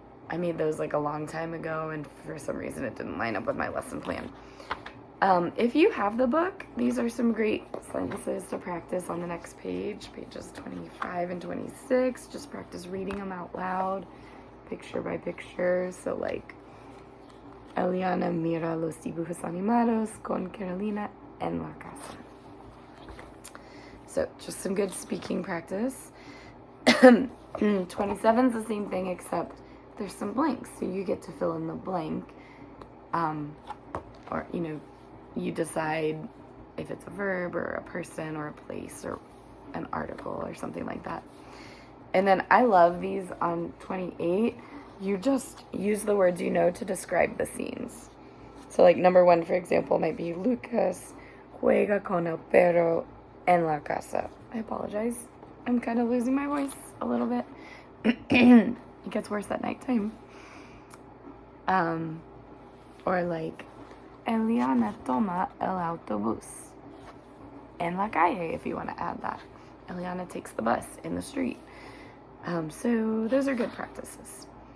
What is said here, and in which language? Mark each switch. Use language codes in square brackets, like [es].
[en] I made those like a long time ago, and for some reason it didn't line up with my lesson plan. If you have the book, these are some great sentences to practice on the next page, pages 25 and 26. Just practice reading them out loud, picture by picture. So like, [es] Eliana mira los dibujos animados con Carolina en la casa. [en] So just some good speaking practice. 27 is the same thing, except there's some blanks, so you get to fill in the blank. Or, you know, you decide if it's a verb or a person or a place or an article or something like that. And then I love these on 28. You just use the words you know to describe the scenes. So like number 1, for example, might be [es] Lucas juega con el perro en la casa. [en] I apologize. I'm kind of losing my voice a little bit. It gets worse at nighttime. Or like, Eliana [es] toma el autobús en la calle, [en] if you want to add that. Eliana takes the bus in the street. So those are good practices.